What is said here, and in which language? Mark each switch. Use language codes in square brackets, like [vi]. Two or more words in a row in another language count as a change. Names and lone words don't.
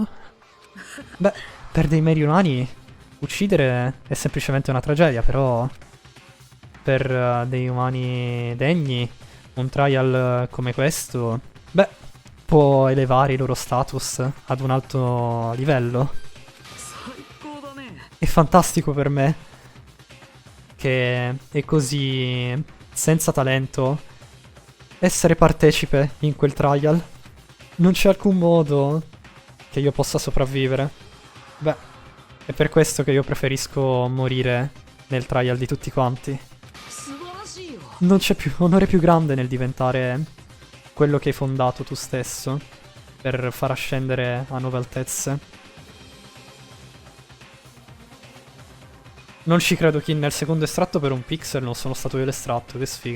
[it] Beh, per dei meri umani uccidere è semplicemente una tragedia, però per dei umani degni un trial come questo, beh, può elevare i loro status ad un alto livello. [ja] 最高だね。 [it] È fantastico per me che è così senza talento essere partecipe in quel trial. Non c'è alcun modo che io possa sopravvivere. Beh, è per questo che io preferisco morire nel trial di tutti quanti. [ja] 素晴らしいよ。 [it] Non c'è più onore più grande nel diventare quello che hai fondato tu stesso per far ascendere a nuove altezze. Non ci credo che nel secondo estratto per un pixel non sono stato io l'estratto, che sfiga.